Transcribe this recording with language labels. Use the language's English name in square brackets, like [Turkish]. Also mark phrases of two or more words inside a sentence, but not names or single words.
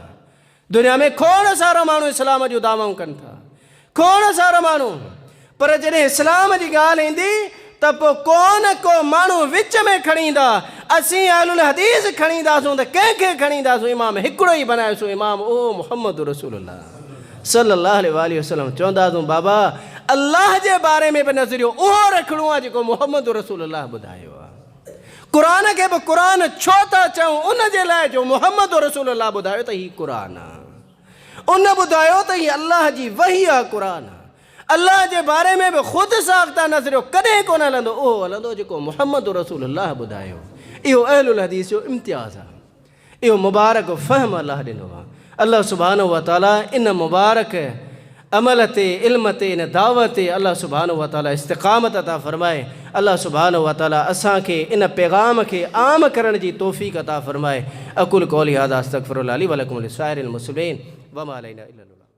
[Sindhi] दुनिया में खोड़ सारा माण्हू इस्लाम जूं दावाऊं कनि था, खोड़ सारा माण्हू, पर जॾहिं इस्लाम जी ॻाल्हि ईंदी त पोइ को न को माण्हू विच में खणी ईंदा। असीं अहलुल हदीस खणी ईंदासीं त कंहिंखे खणी ईंदासीं? इमाम हिकिड़ो ई बनायोसीं, इमाम ओ मुहम्मद रसूलुल्लाह [Arabic] صلى الله عليه وسلم. [Sindhi] चवंदासीं बाबा अल्लाह जे बारे में बि नज़रियो उहो रखिणो आहे जेको मुहम्मद रसूलुल्लाह ॿुधायो आहे। क़ुरान खे बि क़ुरान छो था चऊं? उन जे लाइ जो मुहम्मद रसूलुल्लाह ॿुधायो त हीउ क़ुरान आहे, उन ॿुधायो त हीअ अल्लाह जी वही आहे, क़ुरान आहे। अल्लाह जे बारे में बि ख़ुदि साख्ता नज़रियो कॾहिं कोन हलंदो, उहो हलंदो जेको मुहम्मद रसूलुल्लाह ॿुधायो। इहो अहलुल हदीस जो इम्तियाज़ आहे, इहो मुबारक फ़हम अल्लाह ॾिनो आहे। [Arabic] الله سبحانه و تعالى [Sindhi] इन मुबारक अमल ते, इल्म ते, इन दावत ते [Arabic] الله سبحانه و تعالى [Sindhi] इस्तिक़ामत अता फ़रमाए। [Arabic] الله سبحانه و تعالى [Sindhi] असांखे इन पैगाम खे आम करण जी तौफ़ीक़ अता फ़रमाए। [Arabic] أقول قولي هذا أستغفر الله لي و لكم و لسائر المسلمين و ما علينا إلا